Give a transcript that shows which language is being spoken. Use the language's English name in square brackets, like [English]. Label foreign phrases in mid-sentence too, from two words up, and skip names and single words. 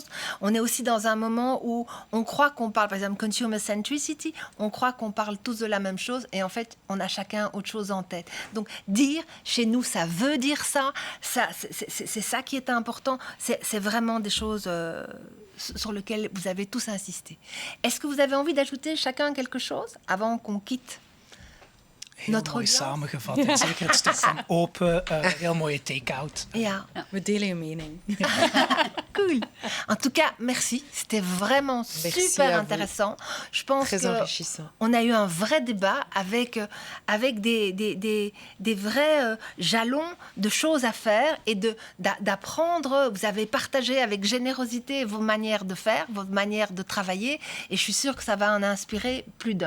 [French] On est aussi dans un moment où on croit qu'on parle, par exemple, [English] consumer centricity, [French] on croit qu'on parle tous de la même chose, et en fait, on a chacun autre chose en tête. Donc, dire, chez nous, ça veut dire ça c'est ça qui est important. C'est vraiment des choses... sur lequel vous avez tous insisté. Est-ce que vous avez envie d'ajouter chacun quelque chose avant qu'on quitte notre mooi audience? [Dutch] Samengevat. En zeker het stuk van open, heel mooie take-out. Ja. We delen je mening. [French] Cool. En tout cas, merci. C'était vraiment super intéressant. Je pense très enrichissant. On a eu un vrai débat avec des vrais jalons de choses à faire et d'apprendre. Vous avez partagé avec générosité vos manières de faire, votre manière de travailler, et je suis sûre que ça va en inspirer plus d'un.